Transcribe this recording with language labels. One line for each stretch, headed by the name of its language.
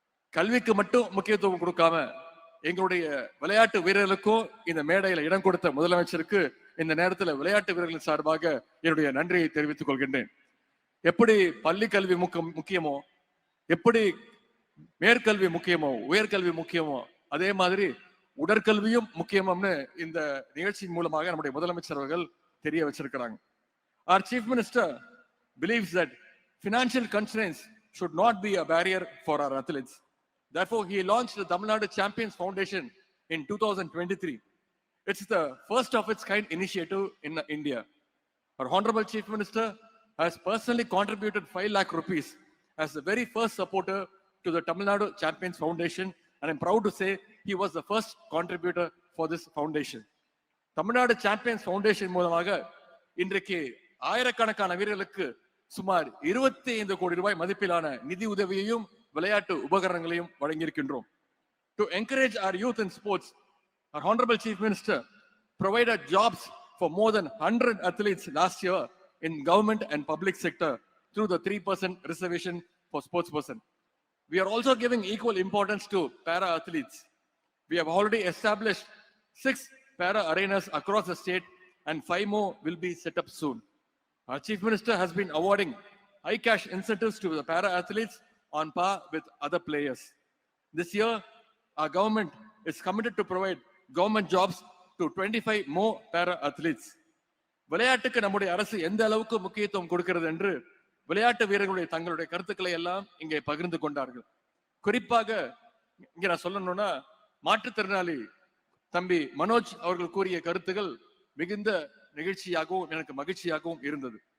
Tamil: கல்விக்கு மட்டும் முக்கியத்துவம் கொடுக்காம எங்களுடைய விளையாட்டு வீரர்களுக்கும் இந்த மேடையில இடம் கொடுத்த முதலமைச்சருக்கு இந்த நேரத்தில் விளையாட்டு வீரர்களின் சார்பாக என்னுடைய நன்றியை தெரிவித்துக் கொள்கின்றேன். எப்படி பள்ளி கல்வி முக்கியமோ, எப்படி மேற்கல்வி முக்கியமோ, உயர்கல்வி முக்கியமோ, அதே மாதிரி உடற்கல்வியும் முக்கியம்னு இந்த நிகழ்ச்சியின் மூலமாக நம்முடைய முதலமைச்சர் அவர்கள் தெரிய வச்சிருக்கிறாங்க.
English: Our Chief Minister believes that financial constraints should not be a barrier for our athletes. Therefore, he launched the Tamil Nadu Champions Foundation in 2023. It's the first of its kind initiative in India. Our Honorable Chief Minister has personally contributed 5 lakh rupees as the very first supporter to the Tamil Nadu Champions Foundation, and I'm proud to say he was the first contributor for this foundation.
Tamil: Tamil Nadu Champions Foundation மூலமாக இன்றைக்கு ஆயிரக்கணக்கான வீரர்களுக்கு சுமார் 25 கோடி ரூபாய் மதிப்பிலான நிதி உதவியையும் விளையாட்டு உபகரணங்களையும் வழங்கியிருக்கின்றோம்.
English: To encourage our youth in sports, our Honorable Chief Minister provided jobs for more than 100 athletes last year in government and public sector through the 3% reservation for sports person. We are also giving equal importance to para athletes. We have already established 6 para arenas across the state and 5 more will be set up soon. Our Chief Minister has been awarding high cash incentives to the para athletes on par with other players. This year, our government is committed to provide government jobs to 25 more para athletes.
Tamil: விளையாட்டுக்கு நம்முடைய அரசு எந்த அளவுக்கு முக்கியத்துவம் கொடுக்கிறது என்று விளையாட்டு வீரர்களுடைய தங்களுடைய கருத்துக்களை எல்லாம் இங்கே பகிர்ந்து கொண்டார்கள். குறிப்பாக இங்க நான் சொல்லணும்னா மாற்றுத்திறனாளி தம்பி மனோஜ் அவர்கள் கூறிய கருத்துகள் மிகுந்த நிகழ்ச்சியாகவும் எனக்கு மகிழ்ச்சியாகவும் இருந்தது.